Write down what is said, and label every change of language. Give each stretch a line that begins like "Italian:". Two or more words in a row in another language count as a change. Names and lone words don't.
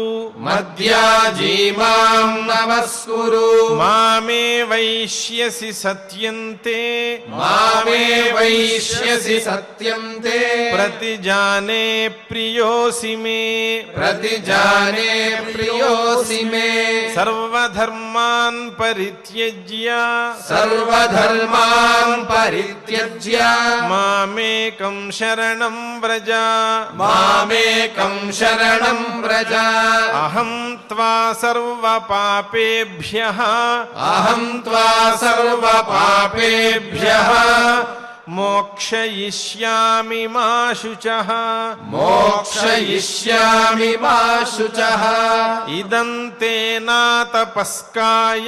Sanskrit: మద్యాజీ మాం నమస్కురు మామే వైష్యసి సత్యంతే మామే వైష్యసి సత్యం తే ప్రతిజానే ప్రియోసి మే ప్రతిజానే ప్రియోసి మే సర్వధర్మాన్ పరిత్యజ్య సర్వధర్మాన్ పరిత్యజ్య మామేకం శరణం వ్రజ మామేకం శరణం వ్రజ అహం త్వా సర్వపాపేభ్యః అహం త్వా సర్వపాపేభ్యః మోక్షయిష్యామి మా శుచః మోక్షయిష్యామి మా శుచః ఇదం తే నా తపస్కాయ